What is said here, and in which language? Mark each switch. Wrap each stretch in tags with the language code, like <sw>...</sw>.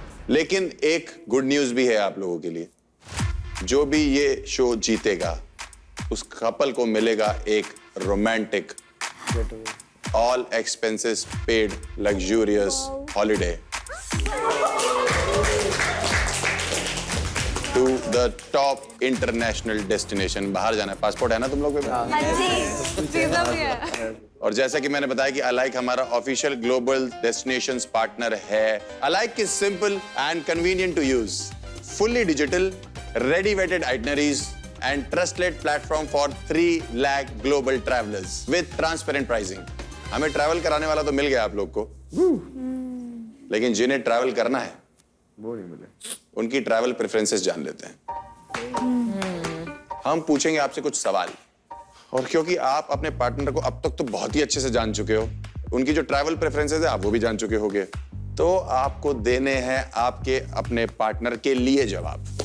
<hi>लेकिन एक good news भी है आप लोगों के लिए। जो भी ये शो जीतेगा उस कपल को मिलेगा एक</hi> <en>Romantic all expenses paid luxurious holiday to the top international destination.</en> <hi>बाहर जाना है, पासपोर्ट है ना तुम लोग पे? और जैसा कि मैंने बताया कि अलाइक हमारा ऑफिशियल ग्लोबल डेस्टिनेशंस पार्टनर है।</hi> <en>Alike is simple and convenient to use, fully digital, ready weighted itineraries and trusted platform for 3 lakh global travelers with transparent pricing.</en> <hi>हमें ट्रैवल कराने वाला तो मिल गया आप लोग को, लेकिन जिन्हें ट्रैवल करना है वो नहीं मिले। उनकी ट्रैवल प्रेफरेंसेस जान लेते हैं। हम पूछेंगे आपसे कुछ सवाल, और क्योंकि आप अपने पार्टनर को अब तक तो बहुत ही अच्छे से जान चुके हो, उनकी जो ट्रैवल प्रेफरेंसेस है आप वो भी जान चुके होंगे, तो आपको देने हैं आपके अपने पार्टनर के लिए जवाब।</hi>